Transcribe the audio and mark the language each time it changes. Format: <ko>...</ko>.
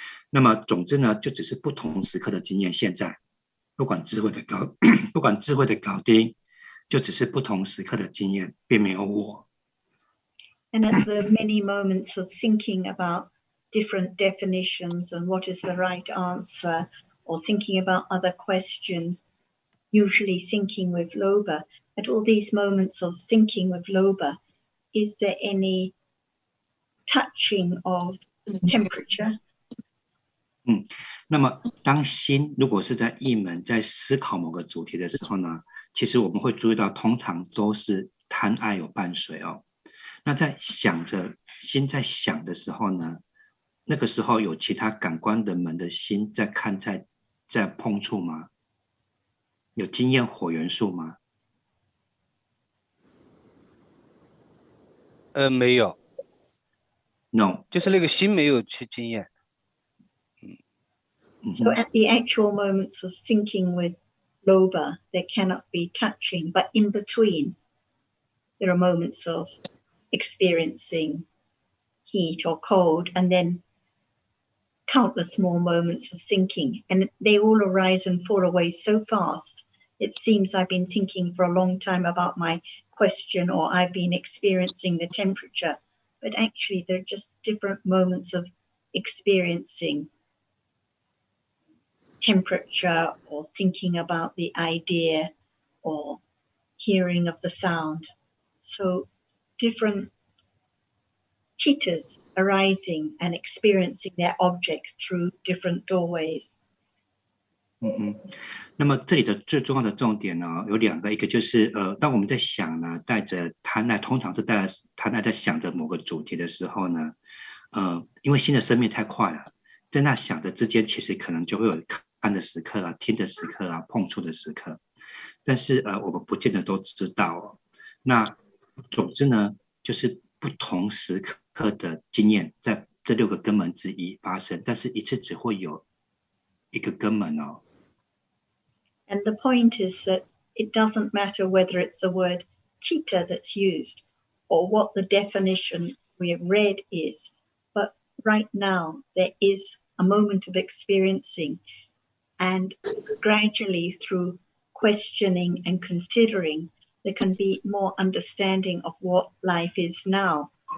<zh>那么总之呢，就只是不同时刻的经验。现在不管智慧的高低，就只是不同时刻的经验，并没有我。</zh> <en>And at the many moments of thinking about different definitions and what is the right answer, or thinking about other questions, usually thinking with Loba, at all these moments of thinking with Loba, is there any touching of temperature?</en> <zh>那么当心如果是在意门在思考某个主题的时候呢，其实我们会注意到通常都是贪爱有伴随哦。那在心在想的时候呢，那个时候有其他感官的门的心在看在碰触吗？有经验火元素吗？没有。</zh> <en>No，</en> <zh>就是那个心没有去经验。</zh> <en>So at the actual moments of thinking with Loba, there cannot be touching, but in between, there are moments of experiencing heat or cold, and then countless more moments of thinking, and they all arise and fall away so fast. It seems I've been thinking for a long time about my question, or I've been experiencing the temperature, but actually they're just different moments of experiencing temperature or thinking about the idea or hearing of the sound. So different chittas arising and experiencing their objects through different doorways.</en> <zh>那么这里的最重要的重点呢，有两个，一个就是当我们在想呢，带着贪爱，通常是带着贪爱在想着某个主题的时候呢，因为新的生命太快了，在那想的之间，其实可能就会有看的时刻啊，听的时刻啊，碰触的时刻，但是我们不见得都知道哦。那总之呢，就是不同时刻的经验，在这6个根门之一发生，但是一次只会有一个根门哦。</zh> <en>And the point is that it doesn't matter whether it's the word chitta that's used or what the definition we have read is, but right now there is a moment of experiencing, and gradually through questioning and considering, there can be more understanding of what life is now.</en>